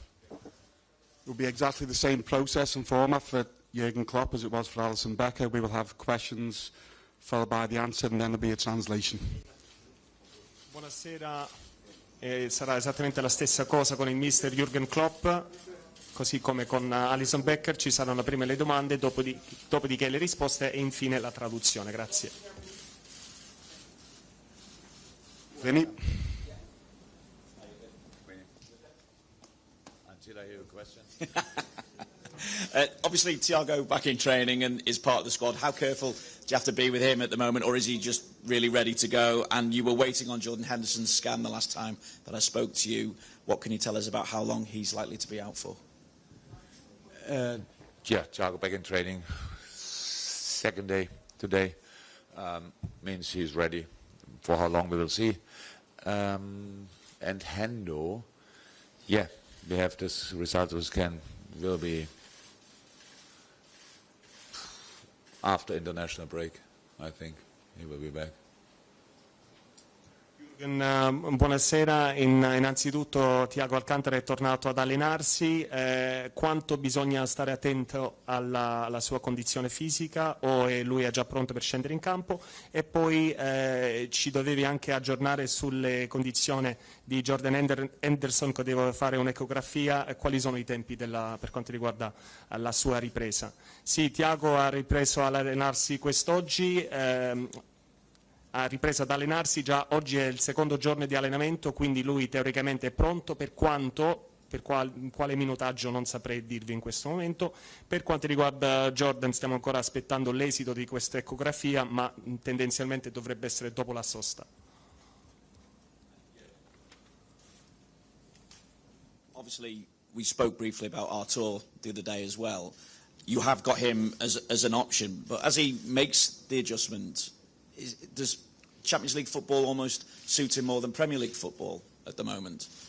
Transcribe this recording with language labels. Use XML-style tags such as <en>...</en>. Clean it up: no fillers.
<en>It will be exactly the same process and format for Jurgen Klopp as it was for Alisson Becker. We will have questions followed by the answer, and then there will be a translation.</en> <it>Buonasera, sarà esattamente la stessa cosa con il mister Jurgen Klopp. così come con Alison Becker ci saranno prima le domande, dopodiché le risposte e infine la traduzione. Grazie. Vinny?</it> <en>Until I hear a question. Obviously, Thiago back in training and is part of the squad. How careful do you have to be with him at the moment, or is he just really ready to go? And you were waiting on Jordan Henderson's scan the last time that I spoke to you. What can you tell us about how long he's likely to be out for? Yeah, Thiago back in training. Second day today means he's ready. For how long we will see. And Hendo, yeah, we have this result of scan. Will be after international break, I think he will be back.</en> <it>Buonasera, innanzitutto Thiago Alcantara è tornato ad allenarsi, quanto bisogna stare attento alla sua condizione fisica o lui è già pronto per scendere in campo, e poi ci dovevi anche aggiornare sulle condizioni di Jordan Henderson, che deve fare un'ecografia, quali sono i tempi per quanto riguarda la sua ripresa. Sì, Thiago ha ripreso ad allenarsi quest'oggi, ha ripreso ad allenarsi già oggi, è il secondo giorno di allenamento, quindi lui teoricamente è pronto, per quale minutaggio non saprei dirvi in questo momento. Per quanto riguarda Jordan stiamo ancora aspettando l'esito di questa ecografia, ma tendenzialmente dovrebbe essere dopo la sosta.</it> <en>Obviously, we spoke briefly about Artur the other day as well. You have got him as an option, but as he makes the adjustment, does Champions League football almost suit him more than Premier League football at the moment?</en>